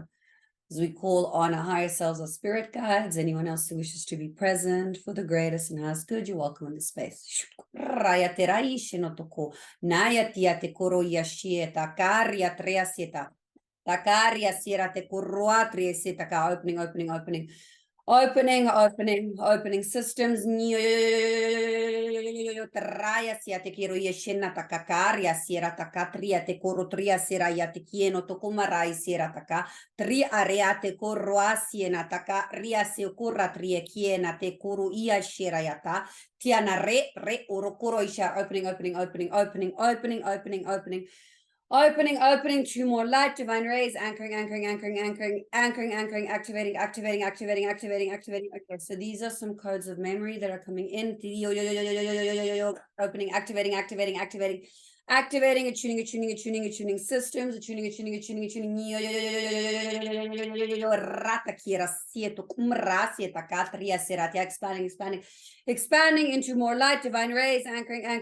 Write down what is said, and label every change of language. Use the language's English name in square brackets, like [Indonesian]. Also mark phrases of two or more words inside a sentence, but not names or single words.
[English] As we call on our higher selves, our spirit guides, anyone else who wishes to be present for the greatest and highest good, you're welcome in this space. Opening. Opening systems. Traya sia te kiro yeshina takakaria sira takatria te korotria sira yate kieno tokumarai sira taka. Tri area te koroa siena taka ria se kurra trie kiena te kuru ia shira yata. Tiana re urokuro isha opening, 2 more light, divine rays, anchoring, activating. Okay, so these are some codes of memory that are coming in. Opening, activating, attuning systems, expanding into more light, divine rays, anchoring,